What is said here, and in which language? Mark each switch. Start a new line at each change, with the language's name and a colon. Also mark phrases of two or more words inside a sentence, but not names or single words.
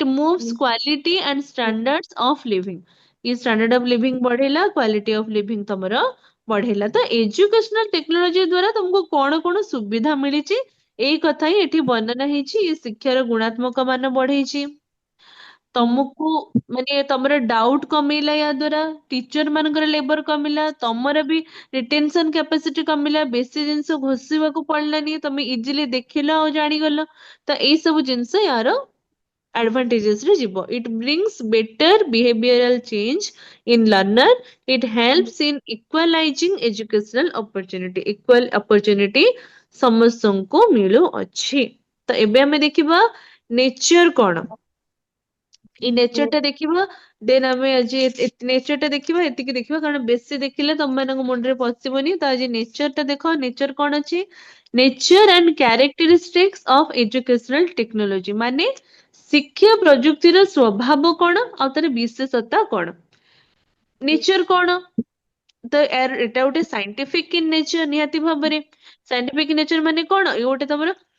English: moves quality and standards of living
Odia: ଇ
English: standard of living
Odia: ବଢେଇଲା
English: quality of living
Odia: ତମର ବଢେଇଲା ତ
English: educational technology
Odia: ଦ୍ଵାରା ତମକୁ କଣ ସୁବିଧା ମିଳିଛି ଏଇ କଥା ହିଁ ଏଠି ବର୍ଣ୍ଣନା ହେଇଛି ଇ ଶିକ୍ଷାର ଗୁଣାତ୍ମକ ମାନ ବଢେଇଛି ତମକୁ ମାନେ ତମର ଡାଉଟ କମେଇଲା ୟା ଦ୍ଵାରା ଟିଚର ମାନଙ୍କର ଲେବର କମିଲା ତମର ବି
English: retention capacity
Odia: କମିଲା ବେଶୀ ଜିନିଷ ଘୋଷିବାକୁ ପଡିଲାନି ତମେ ଇଜିଲି ଦେଖିଲ ଆଉ ଜାଣିଗଲ ତ ଏଇ ସବୁ ଜିନିଷ ୟାର
English: advantages
Odia: ରେ ଯିବ
English: it brings better behavioral change in learner it helps in equalizing educational opportunity equal opportunity
Odia: ସମସ୍ତଙ୍କୁ ମିଳୁଅଛି ତ ଏବେ ଆମେ ଦେଖିବା ନେଚର କଣ ଏଇ ନେଚର ଟା ଦେଖିବା ଦେନ୍ ଆମେ ଆଜି ନେଚର ଟା ଦେଖିବା ଏତିକି ଦେଖିବା କାରଣ ବେଶୀ ଦେଖିଲେ ତମମାନଙ୍କ ମୁଣ୍ଡରେ ପଶିବନି ତ ଆଜି ନେଚର ଟା ଦେଖ ନେଚର କଣ ଅଛି
English: nature and characteristics of educational technology
Odia: ମାନେ ଶିକ୍ଷା ପ୍ରଯୁକ୍ତିର ସ୍ୱଭାବ କଣ ଆଉ ତାର ବିଶେଷତା କଣ ନେଚର କଣ ତ ଏଟା ଗୋଟେ
English: scientific in nature
Odia: ନିହାତି ଭାବରେ
English: scientific nature
Odia: ମାନେ କଣ ଏ ଗୋଟେ ତମର